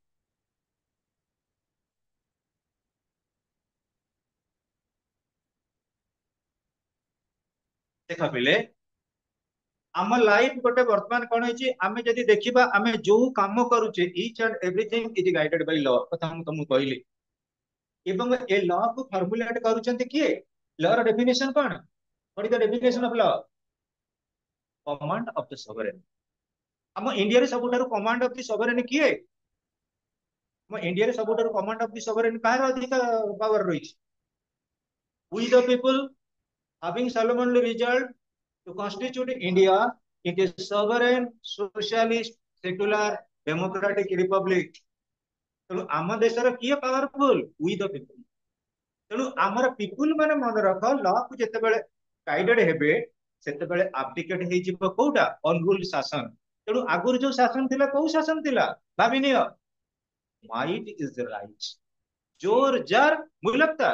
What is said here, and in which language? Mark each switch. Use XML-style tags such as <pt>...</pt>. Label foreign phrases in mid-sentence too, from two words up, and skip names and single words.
<or>ଦେଖ ପିଲେ, ଆମ ଲାଇଫ ଗୋଟେ ବର୍ତ୍ତମାନ କଣ ହେଇଛି, ଆମେ ଯଦି ଦେଖିବା ଆମେ ଯୋଉ କାମ କରୁଛେ,</or> <en>each and everything is guided by law</en> <or>କଥା ମୁଁ ତମକୁ କହିଲି। ଏବଂ ଏ ଲ କୁ ଫର୍ମୁଲେଟ କରୁଛନ୍ତି କିଏ? ଲ ର ଡେଫିନେସନ କଣ?</or> <en>What is the definition of law? Command of the sovereign.</en> <or>ଆମ ଇଣ୍ଡିଆରେ ସବୁଠାରୁ</or> <en>command of the sovereign</en> <or>କିଏ? ଆମ ଇଣ୍ଡିଆରେ ସବୁଠାରୁ</or> <en>command of the sovereign</en> <or>କାହାର ଅଧିକ ପାୱାର ରହିଛି?</or> <en>We the people having solemnly resolved to constitute India into a sovereign, socialist, secular, democratic republic.</en> <or>ତେଣୁ ଆମ ଦେଶର କିଏ ପାୱାରଫୁଲ?</or> <en>We the people.</en> <or>ତେଣୁ ଆମର ପିପୁଲ ମାନେ ମନେ ରଖ, ଲ କୁ ଯେତେବେଳେ ଗାଇଡେଡ ହେବେ, ସେତେବେଳେ ଆବଡିକେଟ ହେଇଯିବ କୋଉଟା? ଅନରୁଲ ଶାସନ। ତେଣୁ ଆଗରୁ ଯୋଉ ଶାସନ ଥିଲା, କୋଉ ଶାସନ ଥିଲା? ଭାବିନିଅ,</or> <en>might is right,</en> <or>ଜୋର ଜାର ମୁଲକ୍ତା।</or>